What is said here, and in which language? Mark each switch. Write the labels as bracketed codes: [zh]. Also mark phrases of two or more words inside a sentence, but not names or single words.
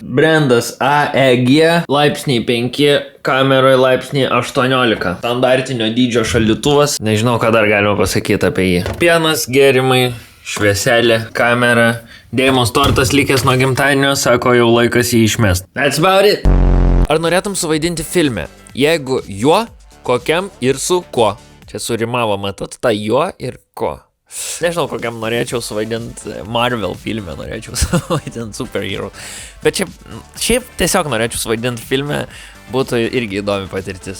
[lt] Brandas AEG, laipsniai 5, kameroje laipsniai 18. Standartinio dydžio šaldytuvas. Nežinau, ką dar galima pasakyti apie jį. Pienas, gėrimai, švieselė, kamera. Deimos tortas likęs nuo gimtadienio, sako, jau laikas jį išmest. [en] That's about it. [lt] Ar norėtum suvaidinti filme? Jeigu juo, kokiam ir su kuo? Čia surimavo, matot, tą juo ir ko. Nežinau, kokiam norėčiau suvaidinti Marvel filme, norėčiau suvaidinti superhero. Bet šiaip tiesiog norėčiau suvaidinti filme, būtų irgi įdomi patirtis.